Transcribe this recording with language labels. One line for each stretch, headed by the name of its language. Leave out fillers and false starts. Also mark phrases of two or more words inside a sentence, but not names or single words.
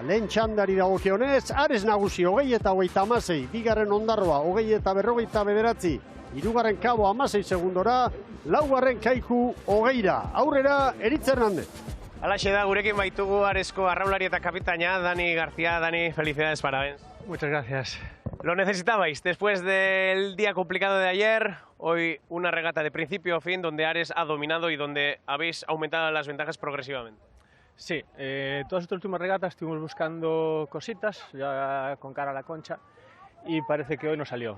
Basque: Lehen txandari dagokionez, Ares nagusi 20 eta 36, bigarren Ondarroa 20 eta 49, hirugarren Kabo 16 segundora, laugarren Kaiku 20. Aurrera, Eritz Hernández. Alaxe da, gurekin baitugu Aresko arraunlari eta kapitaina, Dani García.
Spanish: Dani, felicidades, parabéns. Muchas gracias. Lo necesitabais después del día complicado de ayer. Hoy una regata de principio a fin donde Ares ha dominado y donde habéis aumentado las ventajas progresivamente. Sí, todas estas últimas regatas estuvimos buscando cositas ya con cara a la concha y parece que hoy nos salió.